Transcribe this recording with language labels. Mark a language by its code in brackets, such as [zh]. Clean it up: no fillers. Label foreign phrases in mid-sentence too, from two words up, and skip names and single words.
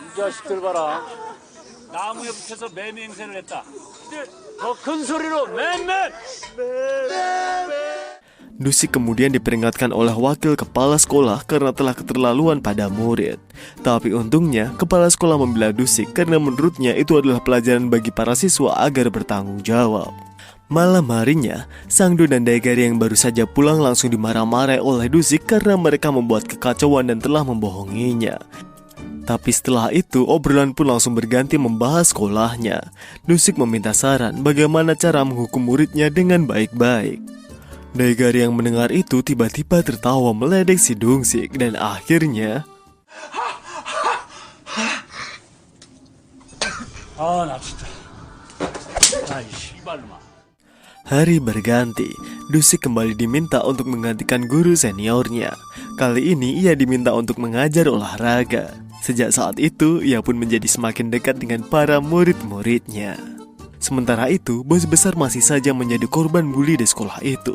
[ko] 자식들 봐라. 나무에 붙여서 매미 행세를 했다. 더 큰 소리로 맨맨! [id] Dusik kemudian diperingatkan oleh wakil kepala sekolah karena telah keterlaluan pada murid. Tapi untungnya, kepala sekolah membela Dusik karena menurutnya itu adalah pelajaran bagi para siswa agar bertanggung jawab. Malam harinya, Sangdo dan Daegari yang baru saja pulang langsung dimarah-marahi oleh Dusik karena mereka membuat kekacauan dan telah membohonginya. Tapi setelah itu, obrolan pun langsung berganti membahas sekolahnya. Dusik meminta saran bagaimana cara menghukum muridnya dengan baik-baik. Daegari yang mendengar itu tiba-tiba tertawa meledek si Dungsik dan akhirnya [ko] 나 진짜. 아이, 씨발놈아. [id] hari berganti. Dusik kembali diminta untuk menggantikan guru seniornya. Kali ini ia diminta untuk mengajar olahraga. Sejak saat itu, ia pun menjadi semakin dekat dengan para murid-muridnya. Sementara itu, bos besar masih saja menjadi korban bully di sekolah itu.